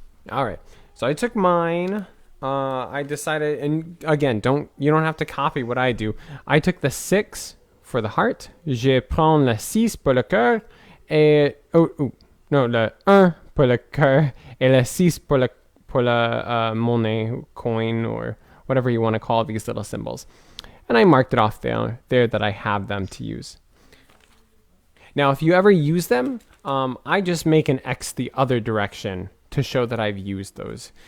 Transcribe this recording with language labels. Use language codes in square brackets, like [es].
[en] All right, so I took mine. I decided, and again, you don't have to copy what I do. I took the 6 for the heart. [fr] Je prends le 6 pour le cœur, et non, le 1 pour le cœur, et le 6 pour la monnaie, coin, [en] or whatever you want to call these little symbols. And I marked it off there that I have them to use. Now, if you ever use them, I just make an X the other direction to show that I've used those.